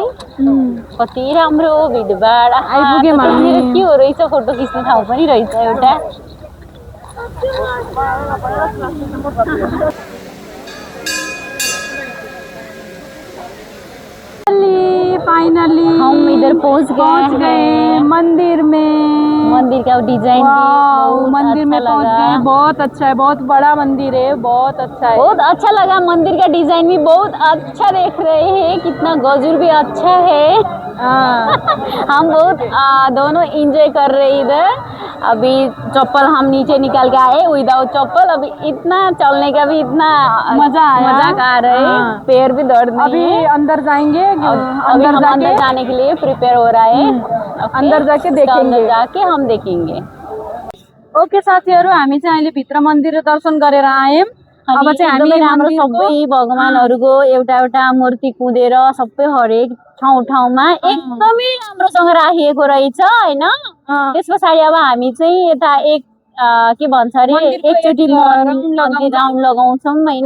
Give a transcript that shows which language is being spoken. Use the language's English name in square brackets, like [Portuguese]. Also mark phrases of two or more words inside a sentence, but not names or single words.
[Nepali] कति राम्रो भिडभाड। आइपुग्यो त्यहाँनिर के हो रहेछ, फोटो खिच्ने ठाउँ पनि रहेछ एउटा। फाइनली [Hindi] हम इधर पहुंच गए मंदिर में। मंदिर का डिजाइन भी मंदिर में पहुंच गए। बहुत अच्छा है, बहुत बड़ा मंदिर है, बहुत अच्छा है। बहुत अच्छा लगा। मंदिर का डिजाइन भी बहुत अच्छा देख रहे हैं, कितना गजुर भी अच्छा है। हम बहुत दोनों एंजॉय कर रहे हैं इधर। अभी चप्पल हम नीचे निकाल के आए विदाउट चप्पल। अभी इतना चलने का भी इतना मजा आ रहा है, पैर भी दर्द नहीं अभी है। अंदर जाएंगे, अंदर जाने के लिए प्रिपेयर हो रहा है। अंदर जाके देखेंगे, अंदर जाके हम देखेंगे। [Nepali] ओके साथीहरु, हामी चाहिँ अहिले भित्र मन्दिर दर्शन गरेर आयौं। अब चाहिँ हामी राम्रो सबै भगवानहरुको एउटा एउटा मूर्ति कुदेर सबै हरेक ठाउँमा एकदमै राम्रोसँग राखिएको रहेछ हैन। त्यसपछि अब हामी चाहिँ यता के भन्छ अरे एकचोटी राउन्ड लगाउँछौं हैन।